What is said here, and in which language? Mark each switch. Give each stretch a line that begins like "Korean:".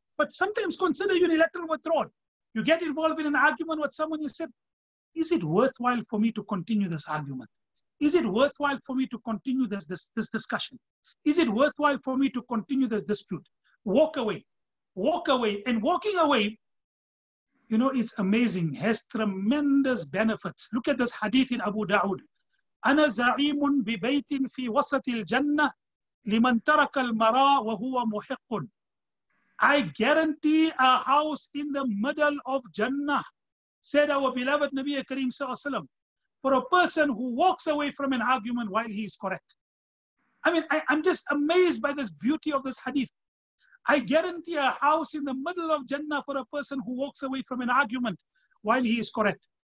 English: But sometimes consider unilateral withdrawal. You get involved in an argument with someone, you said, is it worthwhile for me to continue this argument? Is it worthwhile for me to continue this discussion? Is it worthwhile for me to continue this dispute? Walk away. Walk away. And walking away, is amazing, has tremendous benefits. Look at this hadith in Abu Dawood.
Arabic: أنا زعيم ببيت في وسط الجنة لمن ترك المراء وهو محق.
English: I guarantee a house in the middle of Jannah, said our beloved Nabi Kareem Sallallahu Alaihi Wasallam, for a person who walks away from an argument while he is correct. I mean, I'm just amazed by this beauty of this hadith. I guarantee a house in the middle of Jannah for a person who walks away from an argument while he is correct.